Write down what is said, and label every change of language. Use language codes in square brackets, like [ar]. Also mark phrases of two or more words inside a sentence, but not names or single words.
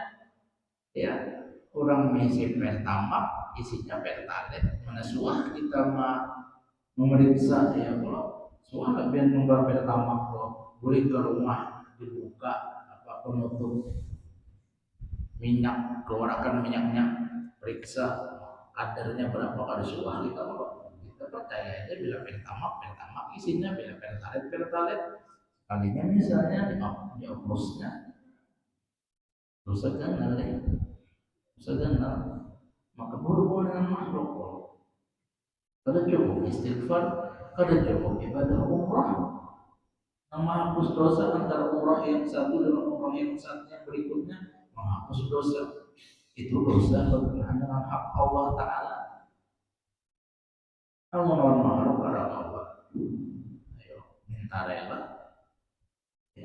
[bjn] Ya, orang mengisi pertama isinya pertalit, mana suah kita memeriksa ya, kalau suah biar membawa pertama kalau boleh ke rumah dibuka penutup minyak, keluarkan minyaknya, periksa kadarnya berapa, kali suah kita percaya aja bila pertama isinya, bila pertalit kalinya misalnya di oplosnya dosa ganal, maka berhubungan dengan makhluk. Kada cukup istighfar, kada cukup ibadah umrah, menghapus dosa antara umrah yang satu dengan umrah yang berikutnya, menghapus dosa. Itu dosa berkenaan dengan hak Allah Ta'ala. Namun makhluk orang Allah. Ayo minta rela ya.